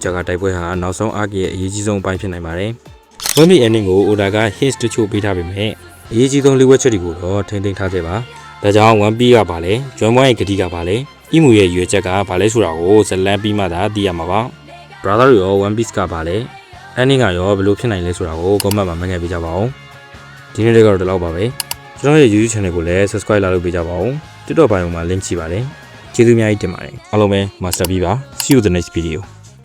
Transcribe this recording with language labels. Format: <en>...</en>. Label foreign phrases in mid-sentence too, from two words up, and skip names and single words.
<my>ကြားကတိုက်ပွဲဟာနောက်ဆုံး arc ရဲ့အရေးကြီးဆုံးအပိုင်းဖြစ်နိုင်ပါတယ် One Piece ending ကို Oda က hints တချို့ပေးထားပေမဲ့အရေးကြီးဆုံးလေးဝက်ချက်တွေကိုတော့ထိန်းသိမ်းထားခဲ့ပါဒါကြောင့် One Piece ကဘာလဲ Join Point ရဲ့ဂတိကဘာလဲ Imu ရဲ့ရွေးချက်ကဘာလဲဆိုတာကိုဇလန်ပြီးမှသာသိရမှာပါ Brother တွေရော One Piece ကဘာလဲ ending ကရောဘယ်လိုဖြစ်နိုင်လဲဆိုတာကို comment မှာမှတ်ငယ်ပေးကြပါဦးဒီနေ့ကတော့ဒီလောက်ပါပဲကျွန်တော်ရဲ့ YouTube channel ကိုလည်း subscribe လုပ်ပေးကြပါဦး TikTok ပိုင်းမှာ link ရှိပါတယ်ကျေးဇူးအများကြီးတင်ပါတယ်အားလုံးပဲ Master B ပါ</my> <en>See you the next video</en>